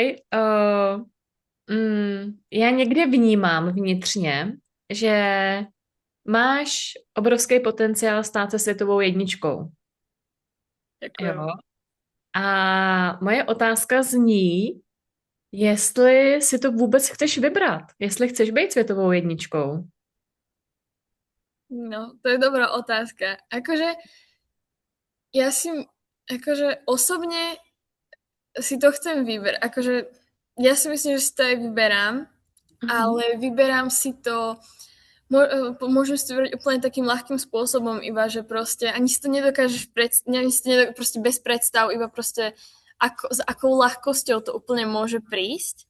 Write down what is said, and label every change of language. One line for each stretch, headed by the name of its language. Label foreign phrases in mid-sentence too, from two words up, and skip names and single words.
Czech: Já někde vnímám vnitřně, že máš obrovský potenciál stát se světovou jedničkou. Děkuji. Jo. A moje otázka zní, jestli si to vůbec chceš vybrat, jestli chceš být světovou jedničkou.
Slovak: No, to je dobrá otázka. Akože, ja si, akože osobne si to chcem vyberať. Akože, ja si myslím, že si to aj vyberám, ale vyberám si to, môžem si to vybrať úplne takým ľahkým spôsobom, iba že proste ani si to nedokážeš proste bez predstav, iba proste s akou ľahkosťou to úplne môže prísť.